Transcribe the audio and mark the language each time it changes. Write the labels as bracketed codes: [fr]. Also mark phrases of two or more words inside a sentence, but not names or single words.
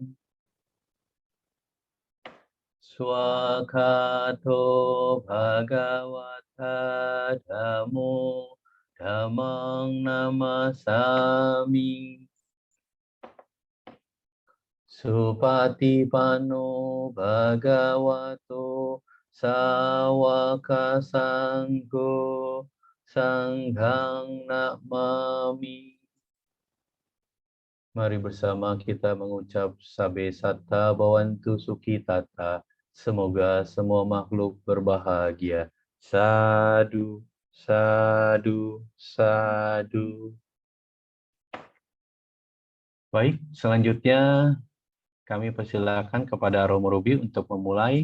[pi] Swakato Bhagavata Dhammo Dhammang Namasami Supatipanno Bhagavato Sawaka Sanggo Sanghang Namami. [id] Mari bersama kita mengucap [pi] Sabe Satta Bhavantu Sukhitata. [id] Semoga semua makhluk berbahagia. [pi] Sadu, sadu, sadu. [id] Baik, selanjutnya kami persilakan kepada Romo Ruby untuk memulai.